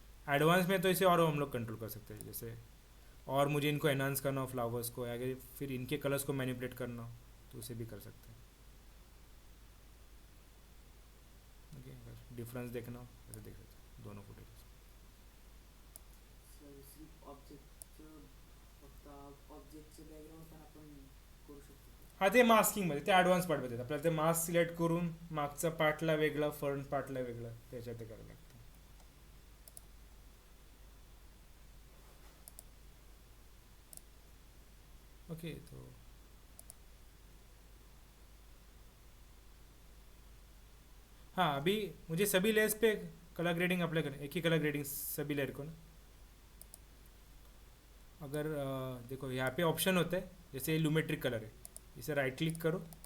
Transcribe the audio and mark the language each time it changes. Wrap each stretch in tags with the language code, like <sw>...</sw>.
<hi>Advance में तो इसे और हम लोग कंट्रोल कर सकते हैं, जैसे और मुझे इनको एनहांस करना हो फ्लावर्स को, या फिर इनके कलर्स को मैनिपुलेट करना हो तो उसे भी कर सकते हैं। ओके, अगर डिफरेंस देखना हो तो देख सकते हैं दोनों फुटेज।</hi> <mr>सर सिर्फ ऑब्जेक्टचं फक्त ऑब्जेक्टचे बॅकग्राऊंड पण आपण करू शकतो का? हा ते मास्किंगमध्ये, ते ॲडव्हान्स पार्टमध्ये आपल्याला ते मास्क सिलेक्ट करून मागचा पार्टला वेगळा, फ्रंट पार्टला वेगळा, त्याच्यात ते करायला लागतं।</mr> <hi>ओके तो हाँ, अभी मुझे सभी लेयर्स पे कलर ग्रेडिंग अप्लाई करना, एक ही कलर ग्रेडिंग सभी लेयर को ना। अगर देखो यहाँ पे ऑप्शन होता है, जैसे लूमेट्रिक कलर है, इसे राइट क्लिक करो।</hi>